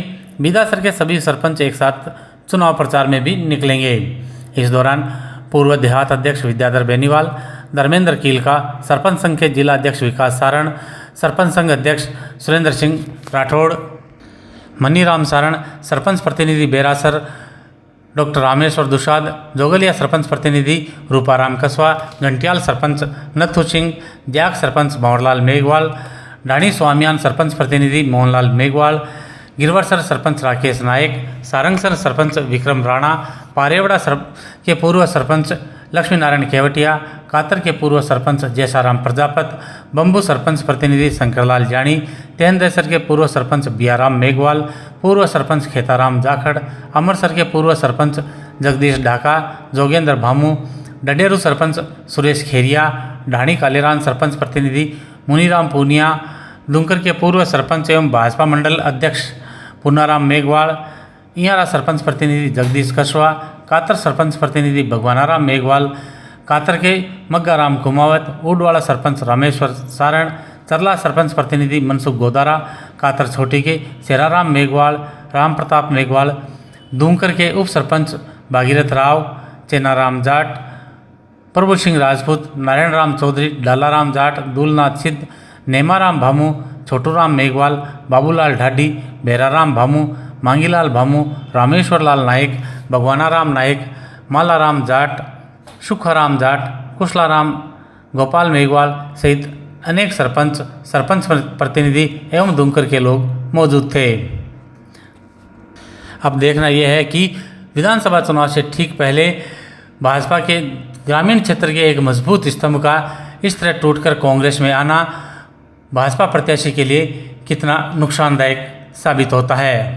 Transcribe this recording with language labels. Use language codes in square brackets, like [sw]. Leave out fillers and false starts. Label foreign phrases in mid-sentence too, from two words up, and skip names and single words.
[hi] विधासर के सभी सरपंच एक साथ चुनाव प्रचार में भी निकलेंगे। इस दौरान पूर्व देहात अध्यक्ष विद्याधर बेनीवाल, धर्मेंद्र कीलका, सरपंच संघ के जिला अध्यक्ष विकास सारण, सरपंच संघ अध्यक्ष सुरेंद्र सिंह राठौड़, मनीराम सारण, सरपंच प्रतिनिधि बेरासर डॉक्टर रामेश्वर दुसाद, जोगलिया सरपंच प्रतिनिधि रूपाराम कसवा, घंटियाल सरपंच नथु सिंह, ज्याक सरपंच भंवरलाल मेघवाल, ढाणी स्वामियान सरपंच प्रतिनिधि मोहनलाल मेघवाल, गिरवरसर सरपंच राकेश नायक, सारंगसर सरपंच विक्रम राणा, पारेवड़ा के पूर्व सरपंच लक्ष्मी नारायण केवटिया, कातर के पूर्व सरपंच जैसाराम प्रजापत, बम्बू सरपंच प्रतिनिधि शंकरलाल जानी, तेंदेसर के पूर्व सरपंच बियाराम मेघवाल, पूर्व सरपंच खेताराम जाखड़, अमरसर के पूर्व सरपंच जगदीश ढाका, जोगेंद्र भामू, डडेरू सरपंच सुरेश खेरिया, ढाणी कालेरान सरपंच प्रतिनिधि मुनीराम पूनिया, दुंकर के पूर्व सरपंच एवं भाजपा मंडल अध्यक्ष पुनाराम मेघवाल, इयारा सरपंच प्रतिनिधि जगदीश कछवा, कातर सरपंच प्रतिनिधि भगवानाराम मेघवाल, कातर के मग्गाराम कुमावत, उडवाड़ा सरपंच रामेश्वर सारण, चरला सरपंच प्रतिनिधि मनसुख गोदारा, कातर छोटी के शेराराम मेघवाल, राम प्रताप मेघवाल, दूंकर के उप सरपंच भागीरथ राव, चेनाराम जाट, प्रभु सिंह राजपूत, नारायण राम चौधरी, डालाराम जाट, दूलनाथ सिद्ध, नेमाराम भामू, छोटूराम मेघवाल, बाबूलाल ढाडी, बेराराम भामू, मांगीलाल भामू, रामेश्वर लाल नायक, भगवानाराम नायक, मालाराम जाट, सुखाराम जाट, कुशलाराम, गोपाल मेघवाल सहित अनेक सरपंच प्रतिनिधि एवं दुंकर के लोग मौजूद थे। अब देखना यह है कि विधानसभा चुनाव से ठीक पहले भाजपा के ग्रामीण क्षेत्र के एक मजबूत स्तंभ का इस तरह टूटकर कांग्रेस में आना भाजपा प्रत्याशी के लिए कितना नुकसानदायक साबित होता है।